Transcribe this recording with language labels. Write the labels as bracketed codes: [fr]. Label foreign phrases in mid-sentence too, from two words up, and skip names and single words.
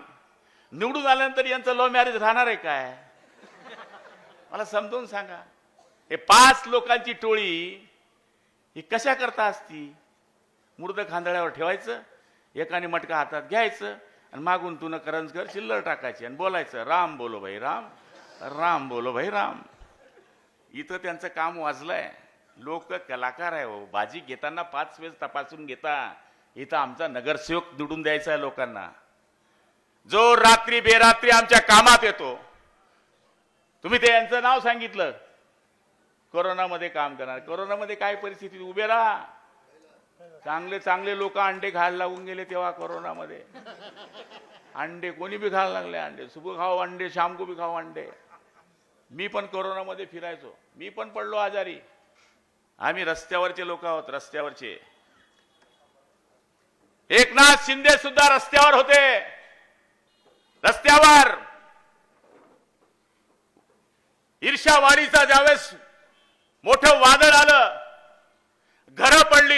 [mr] निवडून आल्यानंतर यांचं लव्ह मॅरेज राहणार आहे काय? मला समजून सांगा. हे 5 लोकांची टोळी ही कशा करता असती? मुर्द खांदळ्यावर ठेवायचं, एकाने मटका हातात घ्यायचं आणि मागून तू न करंजकर चिल्लर टाकायची आणि बोलायचं, [hi] राम बोलो भाई राम, राम बोलो भाई राम. [mr] इथं त्यांचं काम वाजलंय. लोक कलाकार आहे हो. बाजी घेताना 5 वेळेस तपासून घेता. इथं आमचा नगरसेवक निवडून द्यायचा आहे लोकांना, जो रात्री बेरात्री आमच्या कामात येतो. तुम्ही ते यांचं नाव सांगितलं, कोरोनामध्ये काम करणार. कोरोनामध्ये काय परिस्थिती? उभे राहा. चांगले चांगले लोक अंडे खायला लागून गेले तेव्हा कोरोनामध्ये. अंडे कोणी भी खायला लागले. [hi] अंडे सुबह खाओ अंडे, शाम को भी खाओ अंडे. [mr] मी पण कोरोनामध्ये फिरायचो. मी पण पडलो आजारी. आम्ही रस्त्यावरचे लोक आहोत. रस्त्यावरचे. एकनाथ शिंदे सुद्धा रस्त्यावर होते. रस्त्यावर ईर्ष्यावाढीचा ज्यावेळेस मोठं वादळ आलं, घरं पडलीत.